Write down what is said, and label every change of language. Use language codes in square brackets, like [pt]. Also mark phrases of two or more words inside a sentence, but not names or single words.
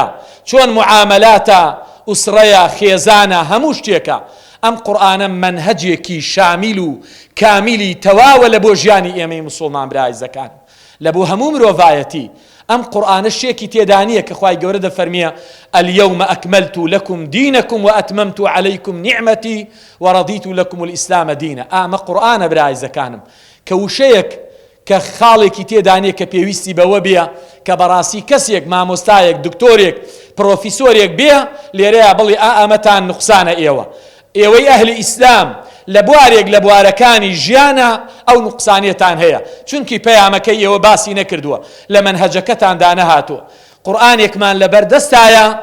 [ckb] چۆن معاملاتە ئوسرەیە خێزانە هەموو شتێکە ئەم قورئانە منهەجێکی شامیل و کامیلی تەواوە لە بۆ ژیانی ئێمەی موسڵمان برایزەکان لە بۆ هەموو مرۆڤایەتی ئەم قورئانە شتێکی تێدا نییە کە خوای گەورە دەفەرمیە [ar] اليوم أكملت لكم دينكم وأتممت عليكم نعمتي ورضيت لكم الإسلام دينا [ckb] ئەمە قورئانە برایزەکانم کە وشەیەک کە خاڵێکی تێدانێ کە پێویستی بەوە بێ کە بەڕاستی کەسێک مامۆستایەک دکتۆرێک پرۆفیسۆرێک بێ لێرەیە بڵێ ئەمەتان نوقسانە ئێوەی ئەهلی ئیسلام لە بوارێک لە بوارەکانی ژیانە ئەو نوقسانیەتان هەیە چونکی پەیامەکەی ئێوە باسی نەکردووە لە مەنهەجەکەتاندا نەهاتووە قورئانێکمان لەبەردەستایە